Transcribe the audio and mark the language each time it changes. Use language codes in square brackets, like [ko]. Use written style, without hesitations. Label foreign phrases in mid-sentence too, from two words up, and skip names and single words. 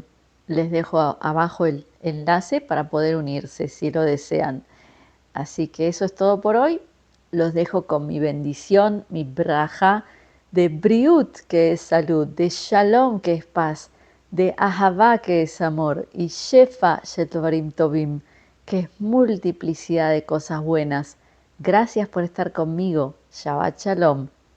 [es] Les dejo abajo el enlace para poder unirse si lo desean. Así que eso es todo por hoy. Los dejo con mi bendición, mi braja, de briut, que es salud, de shalom, que es paz, de ahavá, que es amor, y [he] שפע, שדברים טובים, [es] que es multiplicidad de cosas buenas. Gracias por estar conmigo. [he] שבת שלום.